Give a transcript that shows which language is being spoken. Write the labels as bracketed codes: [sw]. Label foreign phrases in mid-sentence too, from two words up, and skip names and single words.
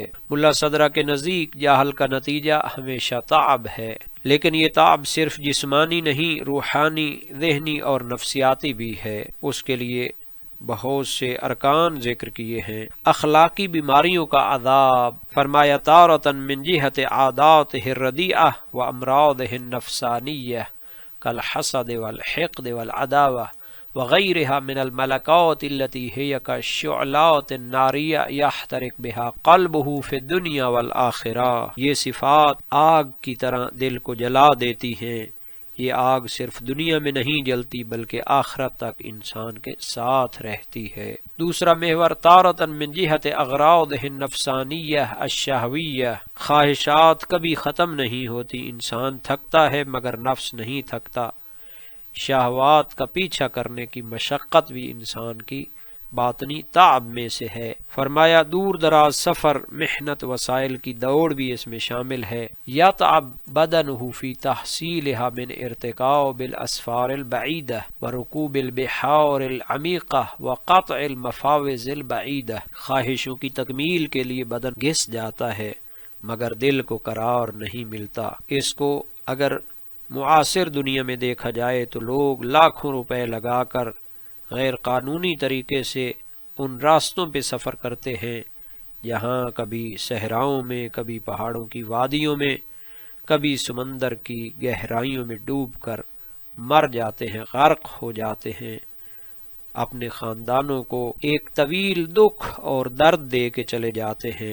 [ur] ملا صدرہ کے نزدیک جاہل کا نتیجہ ہمیشہ تعب ہے، لیکن یہ تعب صرف جسمانی نہیں، روحانی، ذہنی اور نفسیاتی بھی ہے۔ اس کے لیے بہت سے ارکان ذکر کیے ہیں۔ اخلاقی بیماریوں کا عذاب، فرمایا [ar] تارۃ من جہت عاداتہ الردیئہ و امراضہ النفسانیہ کالحسد والحقد والعداوہ وغیرها من الملکات التي هي كالشعلات الناریہ يحترق بها قلبه في الدنیا والآخرہ، [ur] یہ صفات آگ کی طرح دل کو جلا دیتی ہیں۔ یہ آگ صرف دنیا میں نہیں جلتی بلکہ آخرت تک انسان کے ساتھ رہتی ہے۔ دوسرا محور [ar] تارۃ من جہت اغراضہ النفسانیہ الشہویہ، [ur] خواہشات کبھی ختم نہیں ہوتی، انسان تھکتا ہے مگر نفس نہیں تھکتا۔ شہوات کا پیچھا کرنے کی مشقت بھی انسان کی باطنی تعب میں سے ہے۔ فرمایا دور دراز سفر، محنت، وسائل کی دوڑ بھی اس میں شامل ہے۔ [ar] یتعب بدنہ فی تحصیلها من ارتکاب الاسفار البعیدہ ورکوب البحار العمیقہ وقطع المفاوز البعیدہ، [ur] خواہشوں کی تکمیل کے لیے بدن گھس جاتا ہے مگر دل کو قرار نہیں ملتا۔ اس کو اگر معاصر دنیا میں دیکھا جائے تو لوگ لاکھوں روپے لگا کر غیر قانونی طریقے سے ان راستوں پہ سفر کرتے ہیں جہاں کبھی صحراؤں میں، کبھی پہاڑوں کی وادیوں میں، کبھی سمندر کی گہرائیوں میں ڈوب کر مر جاتے ہیں، غرق ہو جاتے ہیں، اپنے خاندانوں کو ایک طویل دکھ اور درد دے کے چلے جاتے ہیں۔